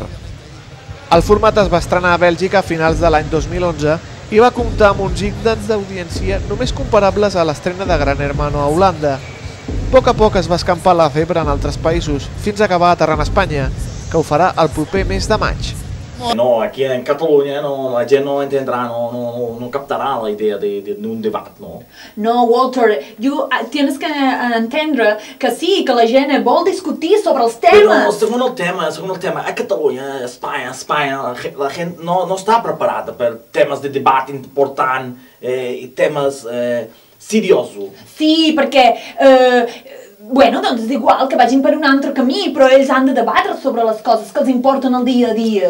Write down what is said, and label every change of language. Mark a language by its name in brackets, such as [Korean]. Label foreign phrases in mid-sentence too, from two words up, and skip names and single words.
[Catalan] El format es va estrenar a Bèlgica a finals de l'any 2011 i va comptar amb uns índexs d'audiència només comparables a l'estrena de Gran Hermano a Holanda. A poc es va escampar la febre en altres països, fins a acabar aterrant a Espanya, que ho farà el proper mes de maig. [Spanish] No, aquí en Cataluña [Catalan] la gent [Spanish] no entenderá, no captará la idea de un debate, ¿no? [Catalan] No, Walter, [Spanish] tienes que [Catalan] entendre que sí, que la gent vol discutir sobre els temes. [Spanish] Pero según el tema, [Catalan] a Catalunya, España, la gent no està preparada per temes de debat important i temes seriosos. Sí, perquè... Bueno, doncs és igual que vagin per un altre camí, però ells han de debatre sobre les coses que els importen el dia a dia.